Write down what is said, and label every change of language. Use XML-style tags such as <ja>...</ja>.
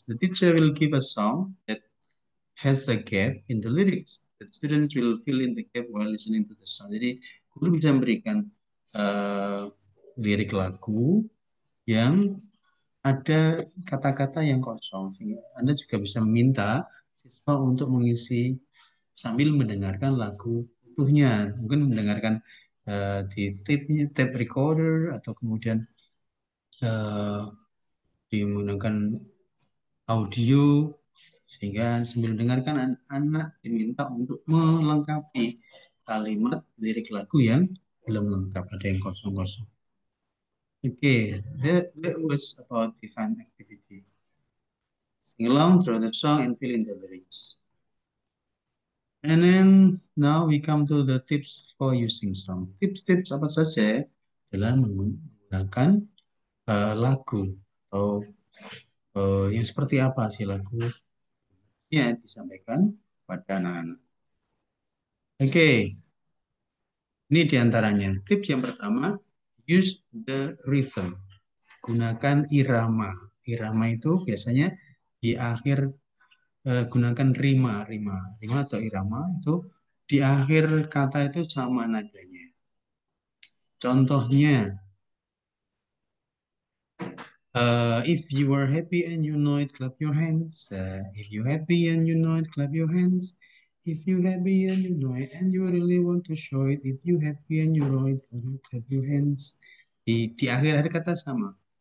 <en>The teacher will give a song that has a gap in the lyrics. The students will fill in the gap while listening to the song.</en> <id>Jadi guru bisa memberikan lirik lagu yang ada kata-kata yang kosong, sehingga Anda juga bisa meminta siswa untuk mengisi sambil mendengarkan lagu utuhnya, mungkin mendengarkan di tape recorder atau kemudian uh, menggunakan audio, sehingga sambil mendengarkan anak diminta untuk melengkapi kalimat lirik lagu yang belum lengkap, ada yang kosong-kosong.</id> <en>Okay, that was about the fun activity. Sing along, through the song, and fill in the lyrics. And then now we come to the tips for using song.</en> <id>Tips-tips apa saja dalam menggunakan lagu atau yang seperti apa sih lagu yang disampaikan pada anak-anak. Oke, ini diantaranya. Tips yang pertama,</id> <en>use the rhythm.</en> <id>Gunakan irama. Irama itu biasanya di akhir, gunakan rima atau irama itu di akhir kata itu sama nadanya. Contohnya,</id> <en>if you are happy and you know it, clap your hands. If you happy and you know it, clap your hands. If you happy and you know it, and you really want to show it. If you happy and you know it, clap your hands.</en> <id>Di akhir kata sama.</id>